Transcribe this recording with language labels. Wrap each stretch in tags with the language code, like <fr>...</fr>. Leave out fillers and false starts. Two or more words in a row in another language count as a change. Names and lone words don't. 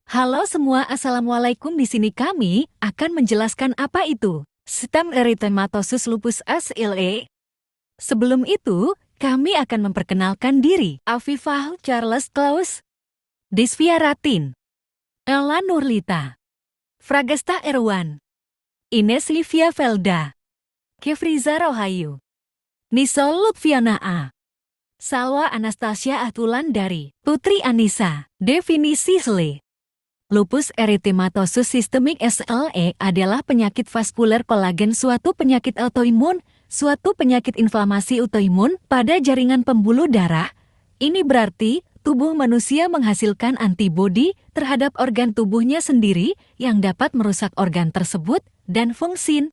<id>Halo semua, Assalamualaikum. Di sini kami akan menjelaskan apa itu Sistem Erythematosus Lupus SLE. Sebelum itu, kami akan memperkenalkan diri. Afifah Charles Klaus, Disvia Ratin, Ella Nurlita, Fragesta Erwan, Ines Livia Velda, Kefriza Rohayu, Nisol Lutfiana A, Salwa Anastasia Atulan dari Putri Anissa. Definisi SLE. Lupus erythematosus sistemik SLE adalah penyakit vaskuler kolagen, suatu penyakit autoimun, suatu penyakit inflamasi autoimun pada jaringan pembuluh darah. Ini berarti tubuh manusia menghasilkan antibodi terhadap organ tubuhnya sendiri yang dapat merusak organ tersebut dan fungsi.</id>